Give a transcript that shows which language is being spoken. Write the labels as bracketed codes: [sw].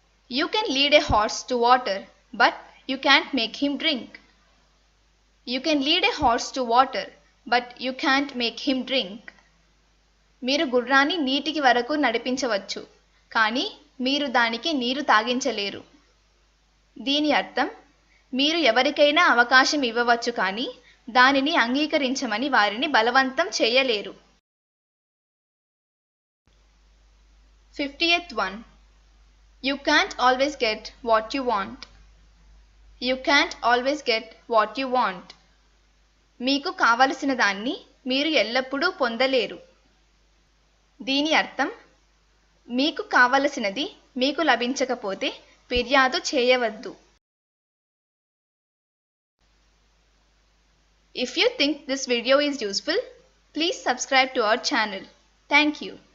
[en] You can lead a horse to water, but you can't make him drink. You can lead a horse to water, but you can't make him drink. [te] మీరు గుర్రాన్ని నీటికి వరకు నడిపించవచ్చు, కానీ మీరు దానికి నీరు తాగించలేరు. దీని అర్థం మీరు ఎవరికైనా అవకాశం ఇవ్వవచ్చు, కానీ దానిని అంగీకరించమని వారిని బలవంతం చేయలేరు. [en] 50th one. You can't always get what you want. You can't always get what you want. [te] మీకు కావలసిన దాన్ని మీరు ఎల్లప్పుడూ పొందలేరు. దీని అర్థం మీకు కావలసినది మీకు లభించకపోతే ఫిర్యాదు చేయవద్దు. [en] If you think this video is useful, please subscribe to our channel. Thank you.